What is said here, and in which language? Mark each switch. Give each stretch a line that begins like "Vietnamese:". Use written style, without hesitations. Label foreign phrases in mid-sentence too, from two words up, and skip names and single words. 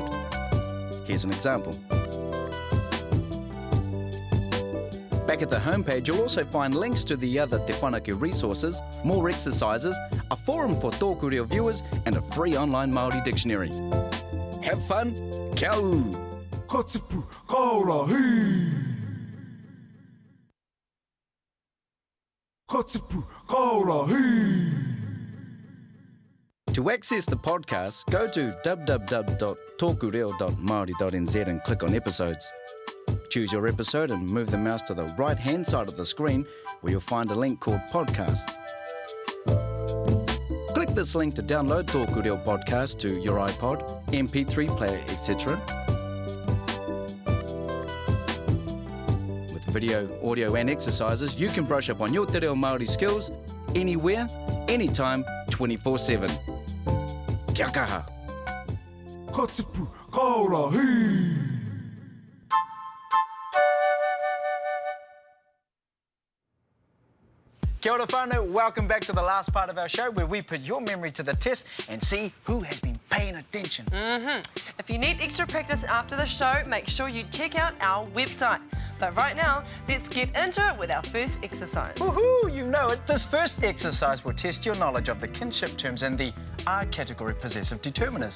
English: Here's an example. Back at the homepage, you'll also find links to the other Te Whanake resources, more exercises, a forum for TŌKU REO viewers, and a free online Māori dictionary. Have fun,
Māori: kia ū! Katipu, kaora, hei! Katipu, kaora, hei!
English: To access the podcast, go to www.tkureo.maori.nz and click on episodes. Choose your episode and move the mouse to the right-hand side of the screen where you'll find a link called Podcasts. Click this link to download TŌKU REO podcast to your iPod, MP3 player, etc. With video, audio and exercises, you can brush up on your Te Reo Māori skills anywhere, anytime, 24/7.
Māori: Kia kaha! Katipu, kaora, hei! Kia ora whānau,
English: welcome back to the last part of our show where we put your memory to the test and see who has been paying attention. If you need extra practice after the show, make sure you check out our website. But right now, let's get into it with our first exercise. Woohoo, you know it. This first exercise will test your knowledge of the kinship terms and the R category possessive determiners.